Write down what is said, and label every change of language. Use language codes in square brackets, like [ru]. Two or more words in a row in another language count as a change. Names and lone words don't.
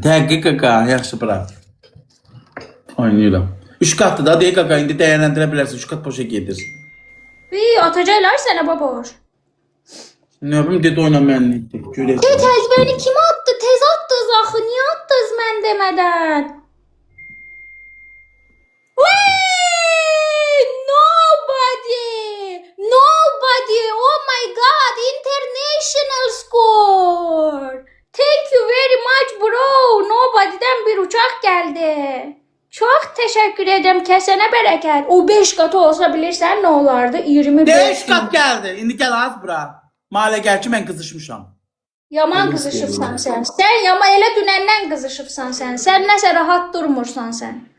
[az] Dəqiq qaqa, yaxşı bura. Oynayıram. 3 qatlı da deyək qaqa, indi dəyərləndirə bilərsən. 3 qat boşa gedir. Atacaqlar sənə baboş. Nə bilim dedi oyna məni. Görək. Chat əzbərini kim attı? Tez attınız axı. Niyə attınız mən demədən? Nobody. [en] Oh my god. International score. Thank you very much bro. [az] Nobody'dən bir uçaq gəldi. Çox təşəkkür edirəm. Kəsənə bərəkət. O 5 qatı olsa bilirsən nə olardı? 25. 5 qat gəldi. İndi gəl az bura. Mahalə gəl ki, mən qızışmışam. Yaman qızışıbsan sən. Sən elə dünəndən qızışıbsan sən. Sən nəsə rahat durmursan sən.